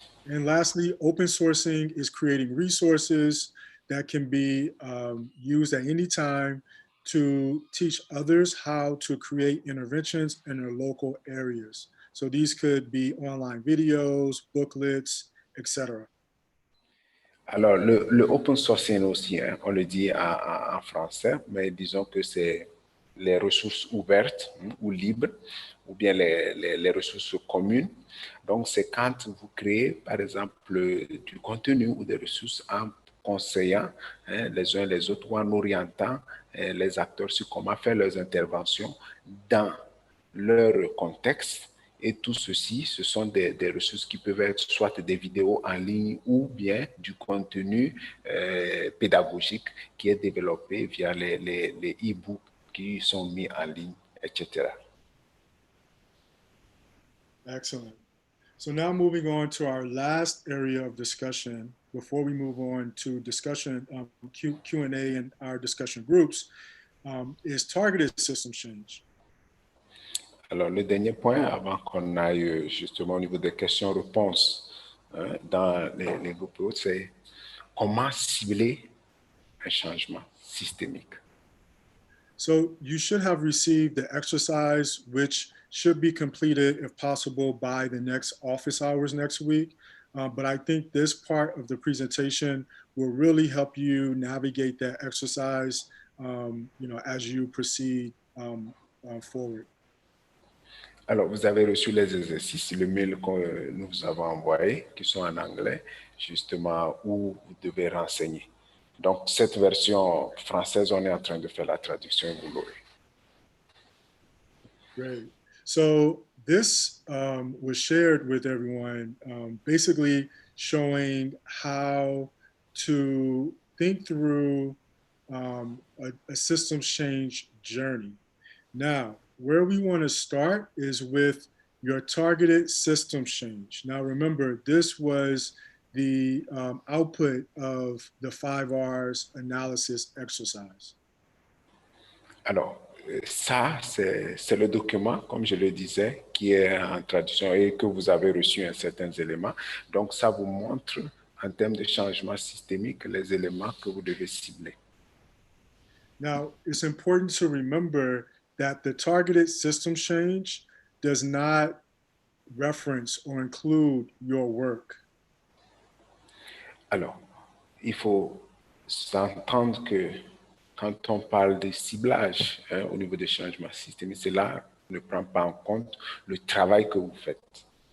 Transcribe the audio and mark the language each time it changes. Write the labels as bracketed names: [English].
[English] And lastly, open sourcing is creating resources that can be used at any time to teach others how to create interventions in their local areas. So these could be online videos, booklets, etc. [French] Alors, le open sourcing aussi, hein, on le dit en français, mais disons que c'est les ressources ouvertes ou libres, ou bien les ressources communes. Donc, c'est quand vous créez, par exemple, du contenu ou des ressources en conseillant les uns les autres ou en orientant les acteurs sur comment faire leurs interventions dans leur contexte. Et tout ceci, ce sont des ressources qui peuvent être soit des vidéos en ligne ou bien du contenu pédagogique qui est développé via les e-books qui sont mis en ligne, etc. [English] Excellent. So now moving on to our last area of discussion before we move on to discussion, Q&A and our discussion groups, is targeted system change. [French] Alors, le dernier point, avant qu'on aille justement au niveau des questions-réponses dans les groupes, c'est comment cibler un changement systémique. [English] So you should have received the exercise, which should be completed if possible by the next office hours next week. But I think this part of the presentation will really help you navigate that exercise, as you proceed forward. [French] Alors, vous avez reçu les exercices, le mail que nous vous avons envoyé, qui sont en anglais, justement, où vous devez renseigner. Donc, cette version française, on est en train de faire la traduction et vous l'aurez. [English] Great. So this was shared with everyone, basically showing how to think through a systems change journey. Now, where we want to start is with your targeted systems change. Now, remember, this was the output of the 5 R's analysis exercise. [French] Alors, ça, c'est le document, comme je le disais, qui est en traduction et que vous avez reçu un certain élément. Donc, ça vous montre, en termes de changement systémique, les éléments que vous devez cibler. [English] Now, it's important to remember that the targeted system change does not reference or include your work. [French] Alors, il faut s'entendre que quand on parle de ciblage au niveau des changements systémiques, cela ne prend pas en compte le travail que vous faites.